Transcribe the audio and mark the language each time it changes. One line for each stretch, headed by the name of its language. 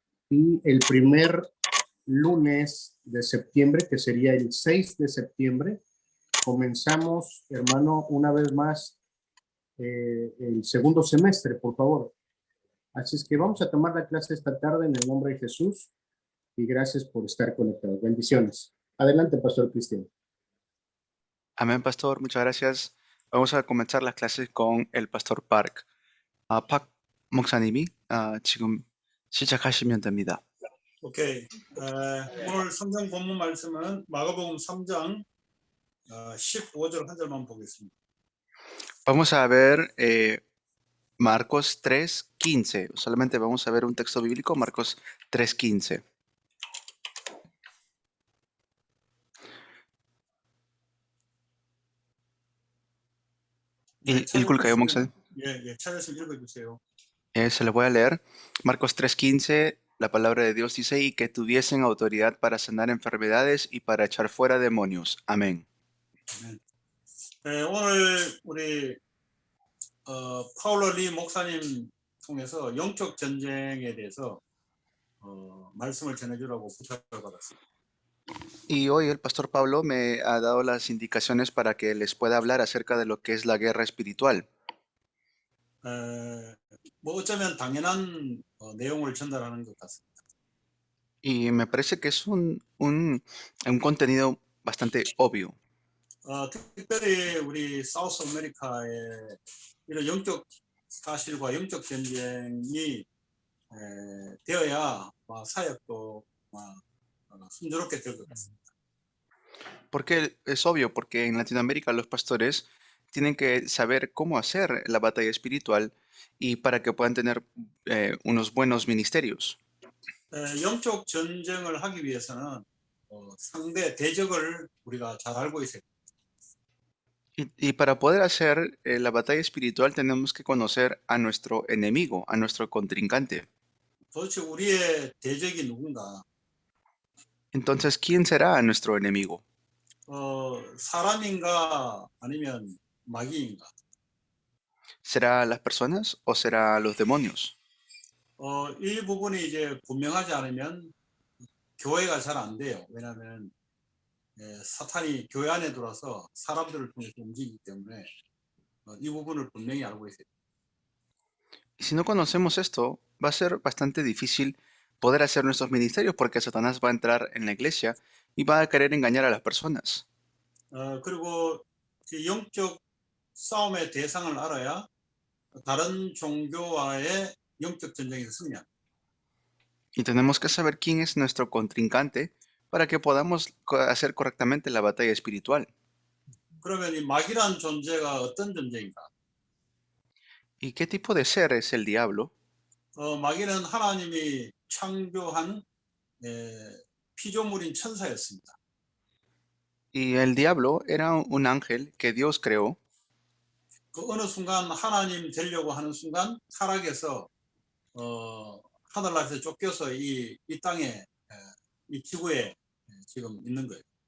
Spanish: Y el primer lunes de septiembre, que sería el 6 de septiembre, comenzamos, hermano, una vez más el segundo semestre, por favor. Así es que vamos a tomar la clase esta tarde en el nombre de Jesús y gracias por estar conectados. Bendiciones. Adelante, Pastor Cristian. Amén, pastor. Muchas gracias. Vamos a comenzar las clases con el pastor Park.
Korean: 박 목사님이 지금 시작하시면 됩니다. 오케이. 오늘 성경 본문 말씀은 마가복음 3장 15절 한 절만 보겠습니다.
Spanish: Vamos a ver Marcos 3:15. Solamente vamos a ver un texto bíblico, Marcos 3:15.
Korean: 읽을까요, 목사님? 예, 찾으시면 읽어주세요.
Spanish: Se lo voy a leer. Marcos 3:15, la palabra de Dios dice, y que tuviesen autoridad para sanar enfermedades y para echar fuera demonios. Amén.
Korean: 오늘 우리 파울로 리 목사님 통해서 영적 전쟁에 대해서 말씀을 전해주라고 부탁을 받았습니다.
Spanish: Y hoy el pastor Pablo me ha dado las indicaciones para que les pueda hablar acerca de lo que es la guerra espiritual.
Korean: 뭐 어쩌면 당연한 내용을 전달하는 것 같습니다.
Spanish: Y me parece que es un contenido bastante obvio.
Korean: 특별히 우리 사우스 아메리카의 이런 영적 사실과 영적 전쟁이 되어야 사역도 순조롭게 될 것 같습니다.
Spanish: Porque es obvio, porque en Latinoamérica los pastores tienen que saber cómo hacer la batalla espiritual y para que puedan tener unos buenos ministerios.
Korean: 영적 전쟁을 하기 위해서는 상대 대적을 우리가 잘 알고 있어야 됩니다.
Spanish: Y para poder hacer la batalla espiritual tenemos que conocer a nuestro enemigo, a nuestro contrincante.
Korean: 도대체 우리의 대적이 누군가?
Spanish: Entonces, ¿quién será nuestro enemigo?
Korean: 사람인가 아니면 마귀인가?
Spanish: ¿Será las personas o será los demonios?
Korean: 이 부분이 이제 분명하지 않으면 교회가 잘 안 돼요. 왜냐하면 사탄이 교회 안에 들어와서 사람들을 통해서 움직이기 때문에 이 부분을 분명히 알고 있어요.
Spanish: Y si no conocemos esto, va a ser bastante difícil poder hacer nuestros ministerios porque Satanás va a entrar en la iglesia y va a querer engañar a las personas.
Korean: 그리고 이 영적 싸움의 대상을 알아야 다른 종교와의 영적 전쟁에서 승리합니다.
Spanish: Y tenemos que saber quién es nuestro contrincante para que podamos hacer correctamente la batalla espiritual.
Korean: 그러면 이 마귀란 존재가 어떤 존재인가?
Spanish: ¿Y qué tipo de ser es el diablo?
Korean: 마귀는 하나님이 창조한 피조물인 천사였습니다.
Spanish: Y el diablo era un ángel que Dios creó.
Korean: 그 어느 순간 하나님 되려고 하는 순간 타락해서 하늘나라에서 쫓겨서 이 땅에 이 지구에 지금 있는 거예요.